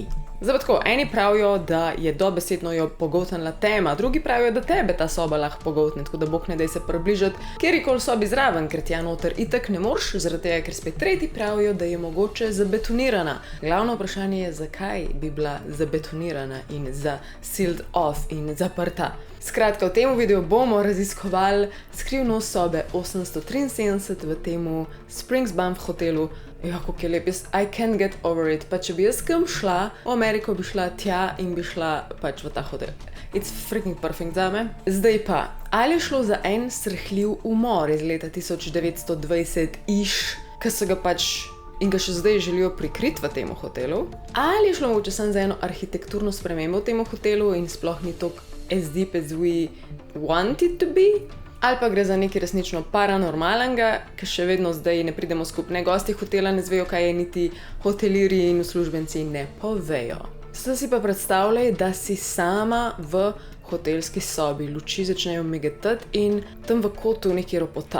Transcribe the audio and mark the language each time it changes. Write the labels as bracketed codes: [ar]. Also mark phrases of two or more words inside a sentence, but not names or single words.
[sl] Zdaj pa tako, eni pravijo, da je dobesedno jo pogoltnila tema, drugi pravijo, da tebe ta soba lahko pogoltne, tako da bog ne daj se približati kjerikoli sobi zraven, ker tja noter itak ne moreš, zaradi tega, ker spet tretji pravijo, da je mogoče zabetonirana. Glavno vprašanje je, zakaj bi bila zabetonirana in [en] sealed off [sl] in zaprta. Skratka, v tem videu bomo raziskovali skrivnost sobe 873 v temu Springs Banff hotelu. Ja, kako je lep, [en] I can't get over it. [sl] Pa če bi jaz kam šla, v Ameriko bi šla tja in bi šla pač v ta hotel. [en] It's freaking perfect zame. [sl] Zdaj pa, ali je šlo za en srhljiv umor iz leta 1920-ish, ki so ga pač in ga še zdaj želijo prikriti v temu hotelu? Ali je šlo mogoče samo za eno arhitekturno spremembo v temu hotelu in sploh ni toliko [en] as deep as we want it to be? [sl] Ali pa gre za nekaj resnično paranormalnega, ki še vedno zdaj ne pridemo skupaj. Gosti hotela ne zvejo, kaj je, niti hotelirji in uslužbenci ne povejo. Zdaj si pa predstavljaj, da si sama v hotelski sobi, luči začnejo migetati in tam v kotu nekaj ropota.